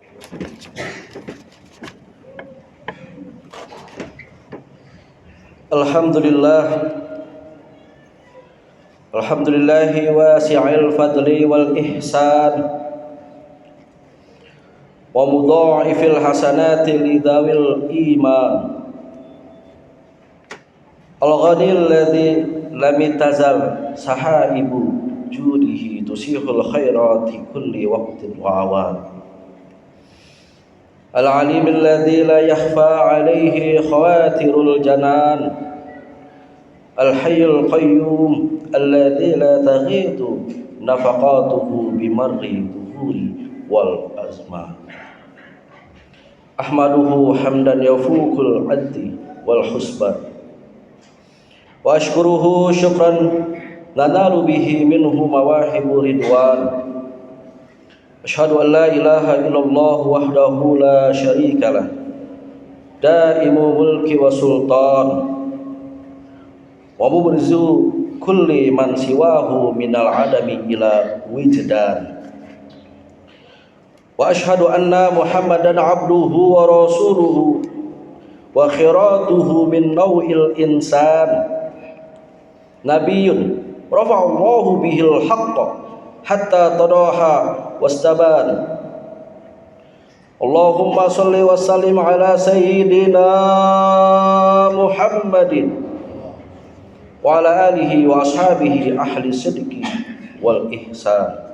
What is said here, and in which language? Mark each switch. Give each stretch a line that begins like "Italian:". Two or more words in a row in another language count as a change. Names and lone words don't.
Arabic: الحمد لله، الحمد لله واسع الفضل والإحسان ومضاعف الحسنات لذوي الإيمان. الغني الذي لم تزل سحائب جوده تسح الخيرات كل وقت وأوان. العليم الذي لا يخفى عليه خواطر الجنان. الحي القيوم الذي لا تغيض نفقاته بمر الدهور والأزمان. أحمده حمدا يفوق العد والحسبان وأشكره شكرا ننال به منه مواهب الرضوان. أشهد أن لا إله إلا الله وحده لا شريك له دائم الملك والسلطان ومبرز كل من سواه من العدم إلى الوجدان. وأشهد أن محمدا عبده ورسوله وخيرته من نوع الإنسان، نبي رفع الله به الحق حتى تضاحى واستبان. اللهم صل وسلم على سيدنا محمد وعلى آله وأصحابه أهل الصدق والإحسان.